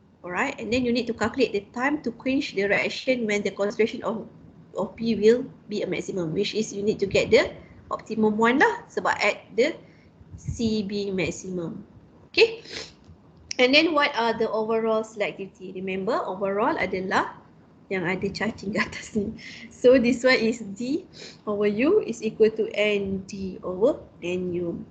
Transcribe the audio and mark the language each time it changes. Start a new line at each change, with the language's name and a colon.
English: Alright, and then you need to calculate the time to quench the reaction when the concentration of B will be a maximum, which is you need to get the optimum one lah sebab at the CB maximum. Okay, and then what are the overall selectivity? Remember,
Malay: overall adalah yang ada cacing ke atas ni.
English: So this one is D over U is equal to ND over NU.